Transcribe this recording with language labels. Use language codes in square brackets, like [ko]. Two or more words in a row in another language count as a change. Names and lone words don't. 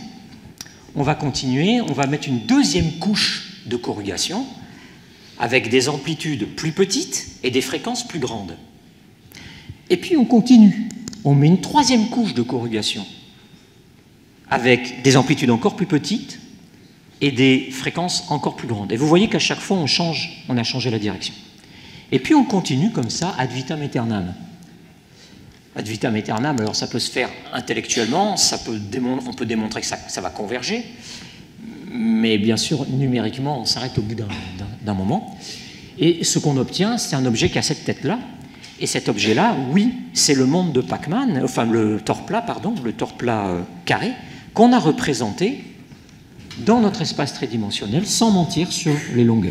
[fr] On va mettre une deuxième couche de corrugation avec des amplitudes plus petites et des fréquences plus grandes. Et puis on continue. On met une troisième couche de corrugation avec des amplitudes encore plus petites et des fréquences encore plus grandes. Et vous voyez qu'à chaque fois, on a changé la direction. Et puis on continue comme ça, [la] ad vitam aeternam. Ad vitam aeternam, [fr] alors ça peut se faire intellectuellement, on peut démontrer que ça va converger, mais bien sûr, numériquement, on s'arrête au bout d'un moment. Et ce qu'on obtient, c'est un objet qui a cette tête-là. Et cet objet-là, oui, c'est le monde de Pacman, enfin le tore plat, pardon, le tore plat carré, qu'on a représenté dans notre espace tridimensionnel, sans mentir sur les longueurs.